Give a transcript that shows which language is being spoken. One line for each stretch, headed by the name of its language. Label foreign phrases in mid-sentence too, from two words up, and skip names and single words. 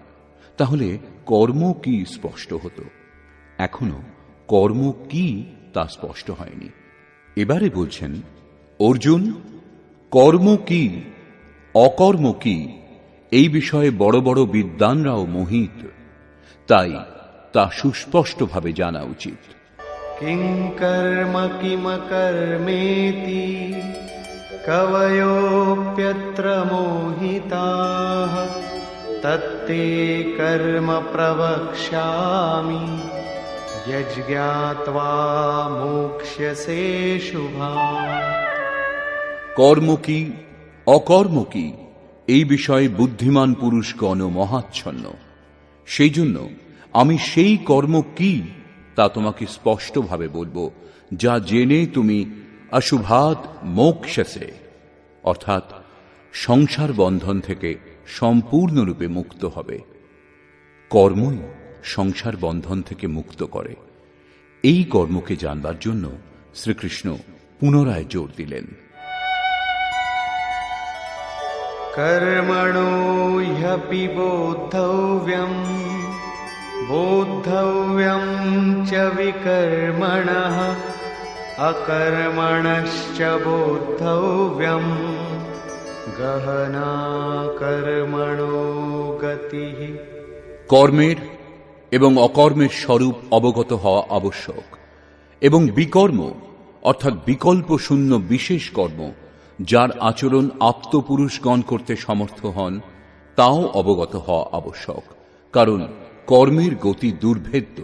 Bangla: তাহলে কর্ম কি স্পষ্ট হতো। এখনো কর্ম কি তা স্পষ্ট হয়নি। এবারে বলছেন, অর্জুন, কর্ম কি অকর্ম কি এই বিষয়ে বড় বড় বিদ্বানরাও মোহিত, তাই তা সুস্পষ্টভাবে জানা উচিত।
Sanskrit: किं कर्म किमकर्मेति कवयोऽप्यत्र मोहिताः तत्ते कर्म प्रवक्ष्यामि यज्ञात्वा मोक्ष्यसे शुभाम्।
Bangla: কর্ম কি অকর্ম কি এই বিষয়ে বুদ্ধিমান পুরুষগণ মহাচ্ছন্ন। সেই জন্য আমি সেই কর্ম কি তা তোমাকে স্পষ্টভাবে বলবো, যা জেনে তুমি
Sanskrit: অশুভাৎ মোক্ষসে,
Bangla: অর্থাৎ সংসার বন্ধন থেকে সম্পূর্ণরূপে মুক্ত হবে। কর্মই সংসার বন্ধন থেকে মুক্ত করে। এই কর্মকে জানবার জন্য শ্রীকৃষ্ণ পুনরায় জোর দিলেন।
Sanskrit: कर्मणो ह्यपि बोद्धव्यम् बोद्धव्यम् च विकर्मणः अकर्मणश्च बोद्धव्यम् गहना कर्मणो गतिः।
Bangla: কর্মের এবং অকর্মের স্বরূপ অবগত হওয়া আবশ্যক, এবং বিকর্ম অর্থাৎ বিকল্প শূন্য বিশেষ কর্ম যার আচরণ আপ্তপুরুষগণ করতে সমর্থ হন, তাও অবগত হওয়া আবশ্যক, কারণ কর্মের গতি দুর্ভেদ্য।